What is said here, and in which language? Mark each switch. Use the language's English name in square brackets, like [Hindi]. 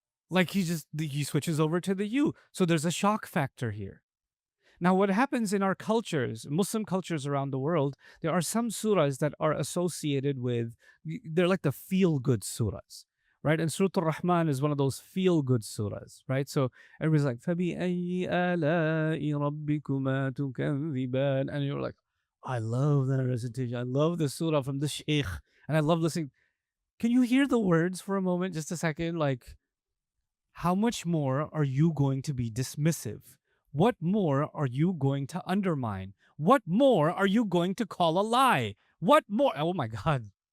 [English] Like he switches over to the you. So there's a shock factor here. Now, what happens in our cultures, Muslim cultures around the world, there are some surahs that are associated with, they're like the feel-good surahs, right? And Surah Ar-Rahman is one of those feel-good surahs, right? So everybody's like, [Arabic] فَبِأَيِّ آلَاءِ رَبِّكُمَا تُكَذِّبَانِ? [English] And you're like, I love that recitation. I love the surah from the Shaykh. And I love listening. Can you hear the words for a moment, just a second? Like, how much more are you going to be dismissive? What more are you going to undermine? What more are you going to call a lie? What more? Oh my God.